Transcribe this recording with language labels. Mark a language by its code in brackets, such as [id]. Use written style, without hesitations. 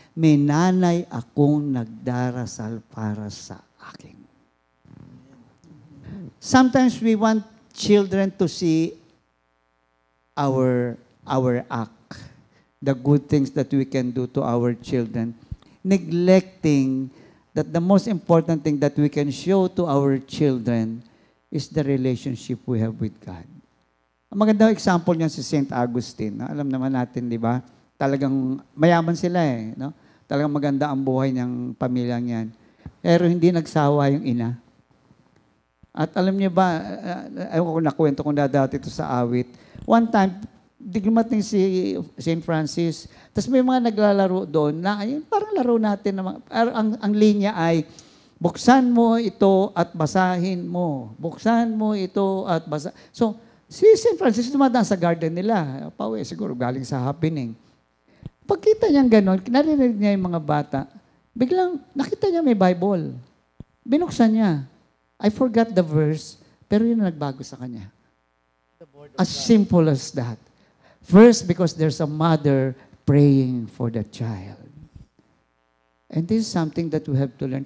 [tl] May nanay akong nagdarasal para sa akin. [en] Sometimes we want children to see our act, the good things that we can do to our children, neglecting that the most important thing that we can show to our children is the relationship we have with God. [tl] Ang magandang example niyan si St. Augustine. No? Alam naman natin, di ba? Talagang mayaman sila eh. No? Talagang maganda ang buhay ng pamilyang yan. Pero hindi nagsawa yung ina. At alam niyo ba, ayaw ko nakwento kung dati ito sa awit. [en] One time, [tl] dumating si St. Francis, tapos may mga naglalaro doon na ayun, parang laro natin. Ang linya ay, buksan mo ito at basahin mo. Buksan mo ito at basahin. So, si St. Francis dumadaan sa garden nila. Pauwi, siguro galing sa happening. Pagkita niya gano'n, narinig niya yung mga bata, biglang nakita niya may Bible. Binuksan niya. [en] I forgot the verse, [tl] pero yun ang nagbago sa kanya. [en] As simple as that. First, because there's a mother praying for the child. And this is something that we have to learn.